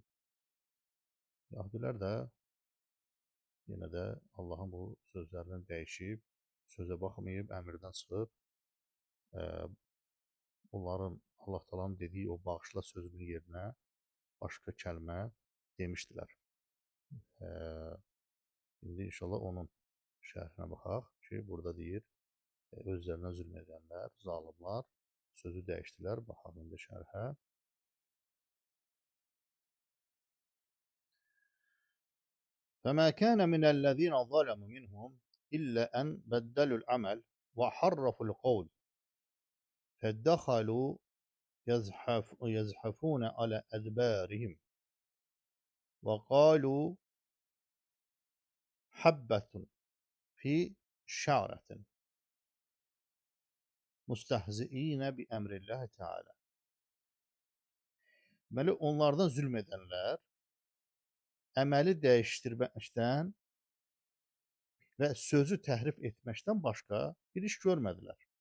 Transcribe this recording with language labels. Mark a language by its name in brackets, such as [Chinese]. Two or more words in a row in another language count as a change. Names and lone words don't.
[Azerbaijani] Yahudilər də yenə də Allahın bu sözlərindən dəyişib, sözə baxmayıb, əmrdən çıxıb, onların Allah Taala'nın dediyi o bağışla sözünün yerinə başqa kəlmə demişdilər. İndi inşallah onun şərhinə baxaq ki, burada deyir, özlərinə zülm edənlər, zalimlar sözü dəyişdilər. Baxaq indi şərhə. [Arabic] فَمَا كَانَ مِنَ الَّذِينَ ظَلَمُوا مِنْهُمْ إلا أن بدلوا العمل وحرفوا القول فدخلوا يزحفون على أدبارهم وقالوا حبة في شعرة مستهزئين بأمر الله تعالى. [Azerbaijani] Deməli, onlardan zülm edənlər əməli dəyişdirməkdən və sözü təhrif etməkdən başqa bir iş görmədilər.